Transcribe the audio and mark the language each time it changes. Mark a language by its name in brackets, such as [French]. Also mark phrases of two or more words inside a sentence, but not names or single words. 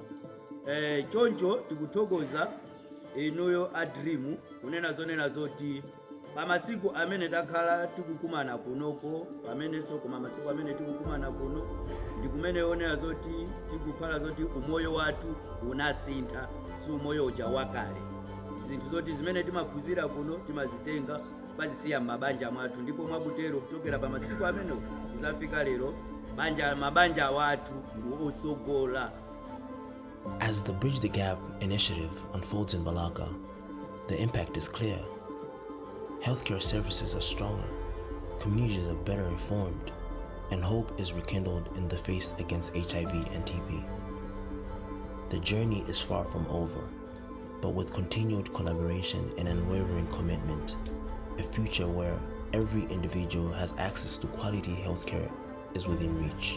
[Nyanja] Choncho tikuthokoza inuyo a Dream kunena zonena zoti pamasiku amene takhala tikukumana kunoko, pamenenso koma masiku amene tikukumana kuno ndi kumene onera zoti tikukhala zoti umoyo wathu unasintha, si umoyo uja wakale. Zinthu zoti zimene timaphunzira kuno timazitenga pazisiya m'mabanja mwathu, ndipo mwakutero kuchokera pamasiku amene kuzafika lero mabanja wathu ndi osogola. [English] As the Bridge the Gap initiative unfolds in Balaka, the impact is clear. Healthcare services are stronger, communities are better informed, and hope is rekindled in the face against HIV and TB. The journey is far from over, but with continued collaboration and unwavering commitment, a future where every individual has access to quality healthcare is within reach.